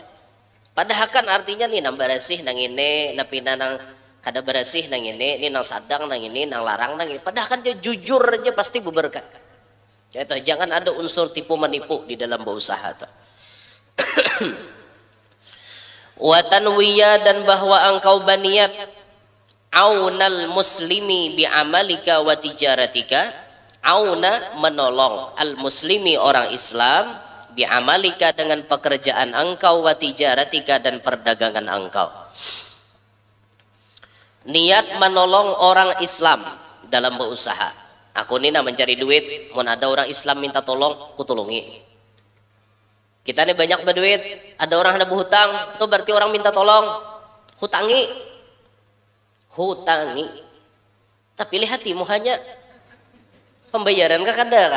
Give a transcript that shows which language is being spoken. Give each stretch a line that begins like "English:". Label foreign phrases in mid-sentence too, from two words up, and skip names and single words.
Banjar: Padahal kan artinya nih nambah bersih nang ini napina nang kada bersih nang ini nang sadang nang ini nang larang nang ini. Padahal kan dia jujur aja pasti berberkat. Itu jangan ada unsur tipu menipu di dalam berusaha tuh.
Arabic: وأن تنوي
Banjar: dan bahwa engkau berniat
Arabic: عون المسلمين بعملك وتجارتك عون menolong المسلمين
Banjar: orang Islam
Arabic: بعملك
Banjar: dengan pekerjaan engkau
Arabic: وتجارتك
Banjar: dan perdagangan engkau. Niat menolong orang Islam dalam berusaha. Aku nina mencari duit, mau ada orang Islam minta tolong, kutulungi. Kita ini banyak berduit, ada orang hendak berhutang, itu berarti orang minta tolong, hutangi. Tapi lihat hatimu hanya pembayaran kah kada kah?